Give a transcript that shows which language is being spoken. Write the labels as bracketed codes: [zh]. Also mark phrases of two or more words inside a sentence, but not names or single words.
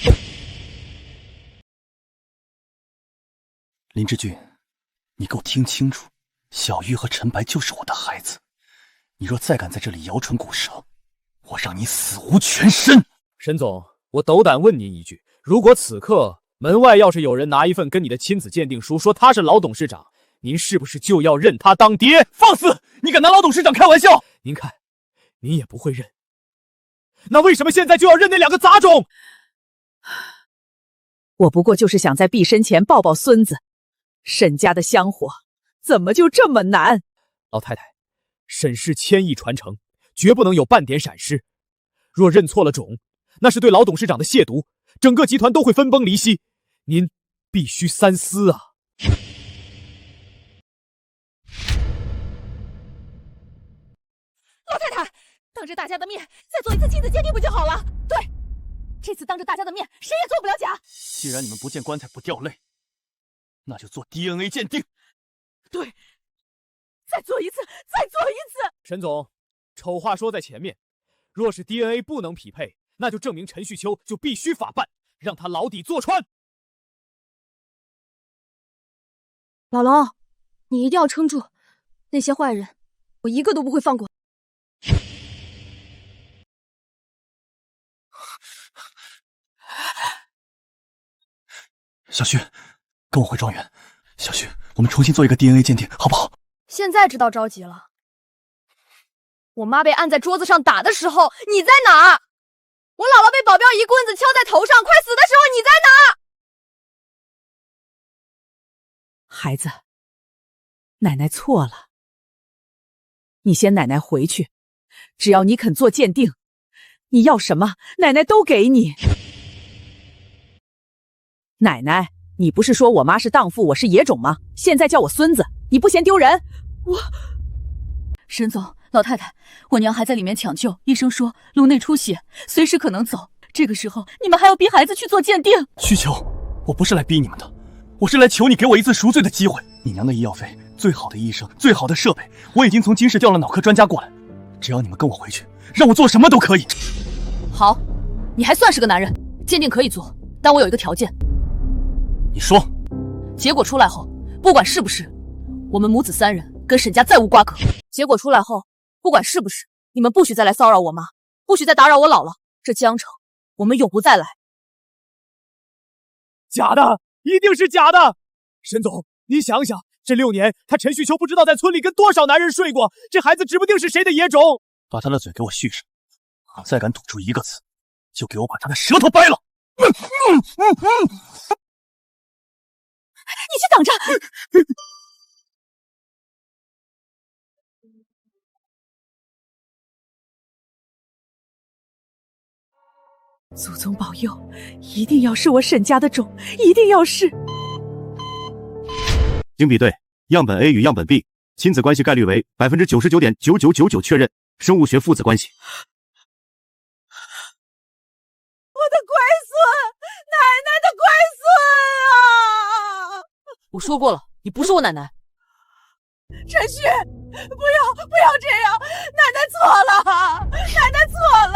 [zh] 林志俊，你给我听清楚，小玉和陈白就是我的孩子，你若再敢在这里摇唇鼓舌，我让你死无全身！沈总，我斗胆问您一句，如果此刻门外要是有人拿一份跟你的亲子鉴定书，說他是老董事長，您是不是就要認他當爹？放肆！你敢拿老董事長開玩笑？您看，您也不會認，那為什麼現在就要認那兩個雜種？我不過就是想在畢生前抱抱孫子，沈家的香火怎麼就這麼難？老太太，沈氏千億傳承，絕不能有半點閃失。若認錯了種，那是對老董事長的褻瀆，整個集團都會分崩離析。您必須三思啊！老太太，當着大家的面再做一次親子鑑定不就好了？對，這次當着大家的面，誰也做不了假。既然你們不見棺材不掉淚，那就做 DNA 鑑定。對，再做一次，再做一次。沈總，醜話說在前面，若是 DNA 不能匹配，那就證明陳旭秋就必須法辦，讓他牢底坐穿。老龍，你一定要撐住，那些壞人，我一個都不會放過。小旭，跟我回莊園。小旭，我們重新做一個 DNA 鑑定，好不好？現在知道着急了。我媽被按在桌子上打的時候，你在哪兒？我姥姥被保鏢一棍子敲在頭上，快死的時候，你在哪兒？孩子，奶奶錯了，你先奶奶回去，只要你肯做鑑定，你要什麼，奶奶都給你。奶奶，你不是說我媽是蕩婦，我是野種嗎？現在叫我孫子，你不嫌丟人？沈總，老太太，我娘還在裡面搶救，醫生說顱內出血，隨時可能走。這個時候，你們還要逼孩子去做鑑定？旭秋，我不是來逼你們的，我是來求你給我一次贖罪的機會。你娘的醫藥費，最好的醫生，最好的設備，我已經從京市調了腦科專家過來。只要你們跟我回去，讓我做什麼都可以。好，你還算是個男人，鑑定可以做，但我有一個條件。你說，結果出來後，不管是不是，我們母子三人跟沈家再無瓜葛。結果出來後，不管是不是，你們不許再來騷擾我媽，不許再打擾我姥姥。這江城，我們永不再來。假的，一定是假的。沈總，你想想，這6年他陳旭秋不知道在村裡跟多少男人睡過，這孩子指不定是誰的野種。把他的嘴給我續上，再敢吐出一個字，就給我把他的舌頭掰了。你去等着！祖宗保佑，一定要是我沈家的種，一定要是。經比對，樣本 A 與樣本 B 親子關係概率為 99.9999% 確認生物學父子關係。我的乖孫，奶奶的乖孫啊！我說過了，你不是我奶奶。陳旭，不要這樣，奶奶錯了，奶奶錯了。